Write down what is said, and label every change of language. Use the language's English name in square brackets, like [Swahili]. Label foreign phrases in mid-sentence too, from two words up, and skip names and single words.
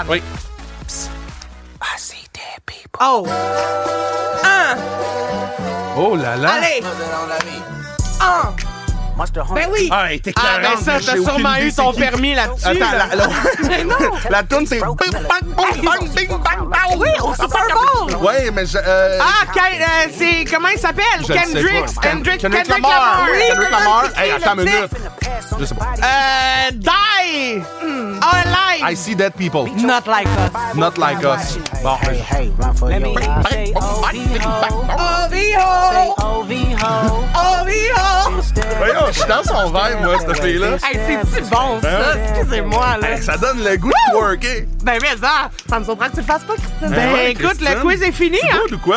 [French] Oui. Oh! Oh là là. Allez! Un! Ben oui! Ah, t'es Ah, ben ça, t'as sûrement eu ton permis là-dessus. Attends, là. la toune, c'est bing, bang, bang, bang, bing, bang, bang. Oui, au Super Bowl! Ouais, mais je... C'est... Comment il s'appelle? je le sais Kendrick. pas. Kendrick Lamar. Oui, Kendrick Lamar. Hey, le attends une titre. minute. Je sais pas. [English] Die. Alive. I see dead people. Not like us. Not like us. Bon, Hey, run for your life. Say OVO! OVO. OVO! [French] voyons, je suis dans son vibe, moi, cette fille-là. Hey, c'est-tu bon, ça? Ben ouais. Excusez-moi, là. Hey, ça donne le goût de twerker. Ben, mais ça me surprend que tu le fasses pas, Christine. Ben, ouais, écoute, Christine. le quiz est fini, hein? Good ou quoi?